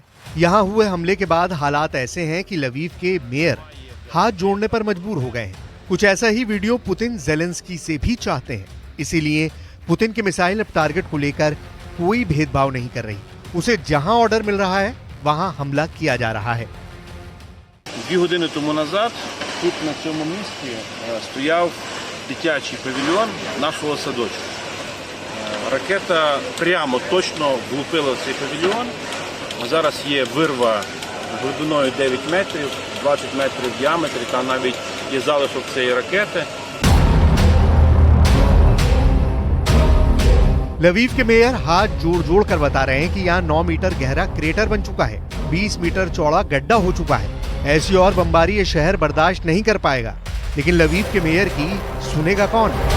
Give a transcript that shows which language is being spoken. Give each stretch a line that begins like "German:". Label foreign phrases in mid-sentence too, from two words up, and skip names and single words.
Hindi: यहाँ हुए हमले के बाद हालात ऐसे हैं कि लवीव के मेयर हाथ जोड़ने पर मजबूर हो गए हैं। कुछ ऐसा ही वीडियो पुतिन जेलेंस्की से भी चाहते हैं। इसीलिए पुतिन की मिसाइल अब टारगेट को लेकर कोई भेदभाव नहीं कर रही। उसे जहां ऑर्डर मिल रहा है वहां हमला किया जा रहा है।
Ukrainian: 2 години тому назад тут на цьому місці стояв дитячий павільйон нашого садочку. Ракета прямо точно влупила в цей павільйон. Зараз є вирва глибиною 9 метрів, 20 метрів в діаметрі, там навіть є залишок цієї ракети.
Hindi: लवीव के मेयर हाथ जोड़ जोड़ कर बता रहे हैं कि यहाँ 9 मीटर गहरा क्रेटर बन चुका है, 20 मीटर चौड़ा गड्ढा हो चुका है। ऐसी और बमबारी ये शहर बर्दाश्त नहीं कर पाएगा। लेकिन लवीव के मेयर की सुनेगा कौन?